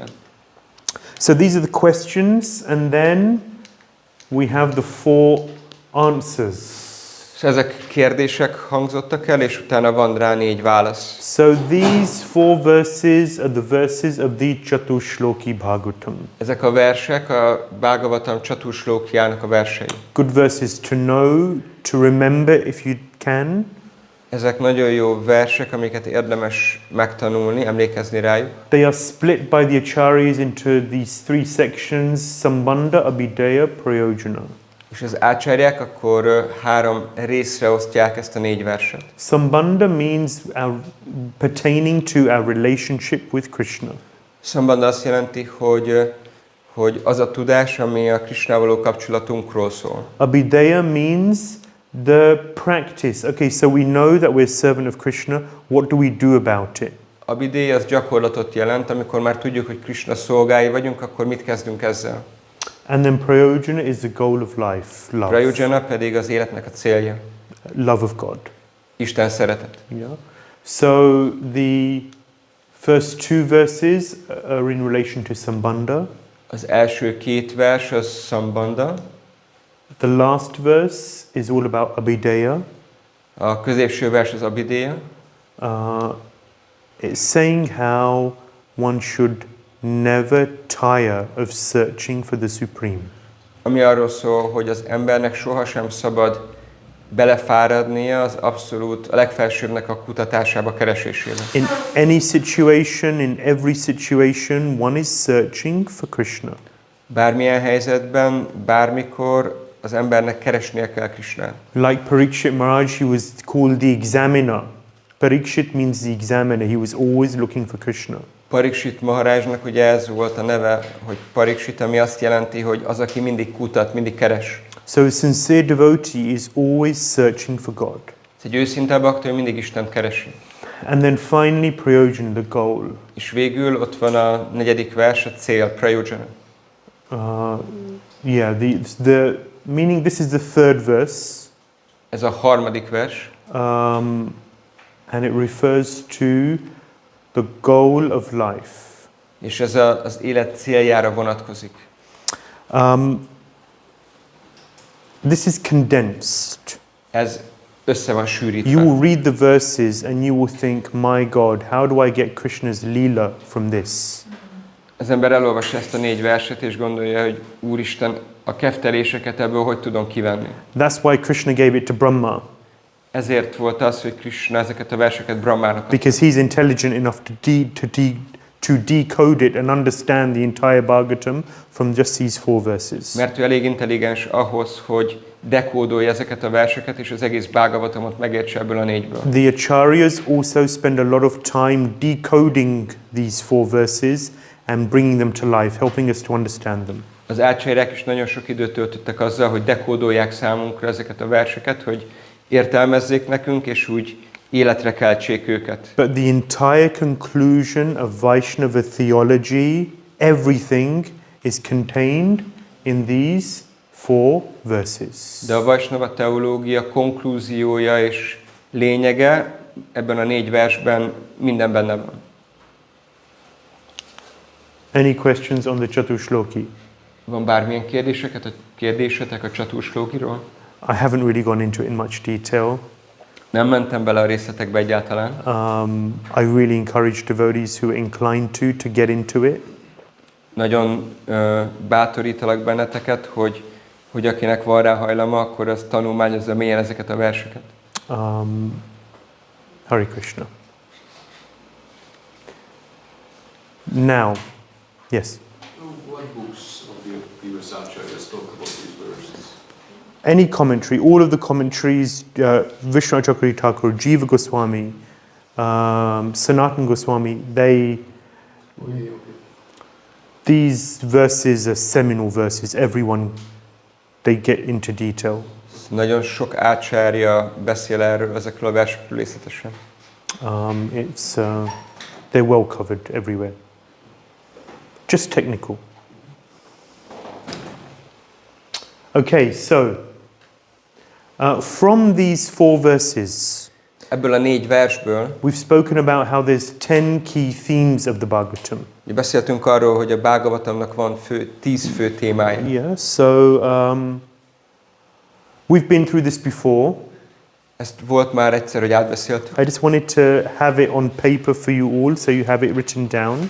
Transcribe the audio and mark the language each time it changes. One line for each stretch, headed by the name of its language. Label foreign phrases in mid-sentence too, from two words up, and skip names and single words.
English: So these are the questions, and then we have the 4 answers.
Hungarian: És ezek kérdések hangzottak el, és utána van rá 4 válasz.
English: So these 4 verses are the verses of the Chatushloki Bhagavatam.
Hungarian: Ezek a versek a Bhagavatam Chatushlokiának a versei.
English: Good verses to know, to remember if you can.
Hungarian: Ezek nagyon jó versek, amiket érdemes megtanulni, emlékezni rájuk.
English: They are split by the acharyas into these 3 sections:
Sanskrit: Sambandha, Abhideya, Prayojana.
Hungarian: És az ácsárják akkor 3 részre osztják ezt a 4 verset.
English: Sambandha means pertaining to our relationship with Krishna.
Hungarian: Sambandha azt jelenti, hogy az a tudás, ami a Krishnával való kapcsolatunkról szól.
English: Abhideya means the practice. Okay, so we know that we're servant of Krishna. What do we do about it?
Hungarian: Abhideya az gyakorlatot jelent, amikor már tudjuk, hogy Krishna szolgái vagyunk, akkor mit kezdünk ezzel?
English: And then Prayojana is the goal of life, love.
Hungarian: Prayojana pedig az életnek a célja.
English: Love of God.
Hungarian: Isten szeretet.
English: Yeah. So First two verses are in relation to Sambandha.
Hungarian: Az első két vers az Sambandha.
English: The last verse is all about Abhideya.
Hungarian: A középső vers az Abhideya.
English: It's saying how one should never tire of searching for the Supreme.
Hungarian: Ami arról szól, hogy az embernek sohasem szabad belefáradnia az abszolút, a legfelsőbbnek a kutatásába, keresésébe.
English: In any situation, in every situation, one is searching for Krishna.
Hungarian: Bármilyen helyzetben, bármikor az embernek keresnie kell Krishnát.
English: Like Parikshit Maharaj, he was called the examiner. Parikshit means the examiner. He was always looking for Krishna.
Hungarian: Parikshit Maharajnak ugye ez volt a neve, hogy Parikshit, ami azt jelenti, hogy az, aki mindig kutat, mindig keres.
English: So a sincere devotee is always searching for God.
Hungarian: Ez egy őszinte bakta, ő mindig Istent keresi.
English: And then finally, prayojana, the goal.
Hungarian: És végül ott van a negyedik vers, a cél, prayojana.
English: The meaning, this is the third verse.
Hungarian: Ez a harmadik vers.
English: And it refers to the goal of life.
Hungarian: És ez az élet céljára vonatkozik.
English: This is condensed.
Hungarian: Ez össze van sűrítve.
English: You will read the verses and you will think, my God, how do I get Krishna's lila from this?
Hungarian: Az ember elolvassa ezt a 4 verset és gondolja, hogy Úristen, a kefteléseket ebből hogy tudom kivenni.
English: That's why Krishna gave it to Brahma.
Hungarian: Ezért volt az, hogy Krishna ezeket a verseket Brahmának adta.
English: Because he's intelligent enough to decode it and understand the entire Bhagavatam from just these 4 verses.
Hungarian: Mert ő elég intelligens ahhoz, hogy dekódolja ezeket a verseket, és az egész Bhagavatamot megértse ebből a 4-ből.
English: The acharyas also spend a lot of time decoding these 4 verses and bringing them to life, helping us to understand them.
Hungarian: Az ácsairák is nagyon sok időt töltöttek azzal, hogy dekódolják számunkra ezeket a verseket, hogy értelmezzék nekünk, és úgy életre keltsék őket.
English: But the entire conclusion of Vaishnava theology, everything is contained in these 4 verses.
Hungarian: De a Vaishnava teológia konklúziója és lényege ebben a 4 versben minden benne van.
English: Any questions on the Chatushloki?
Hungarian: Van bármilyen kérdésetek a Chatushlokiról?
English: I haven't really gone into it in much detail.
Hungarian: Nem mentem bele a részletekbe egyáltalán.
English: I really encourage devotees who are inclined to get into it.
Hungarian: Nagyon bátorítalak benneteket, hogy akinek van rá hajlama, akkor az tanulmányozza mélyen ezeket a verseket. Hare Krishna.
English: Now, yes. What books of the previous acharyas talk about these verses? Any commentary, all of the commentaries, Vishnu Chakri Thakur, Jiva Goswami, Sanatana Goswami, these verses are seminal verses. Everyone, they get into detail.
Hungarian: Nagyon sok ácsárja beszél erről, ezekről a versekről részletesen.
English: They're well covered everywhere. Just technical. Okay, so from these 4 verses,
Hungarian: Ebből a 4 versből
English: we've spoken about how there's 10 key themes of the Bhagavatam.
Hungarian: beszéltünk arról, hogy a Bhagavatamnak van 10 fő témája.
English: Yeah, so we've been through this before.
Hungarian: Ezt volt már egyszer, hogy átbeszéltük.
English: I just wanted to have it on paper for you all, so you have it written down.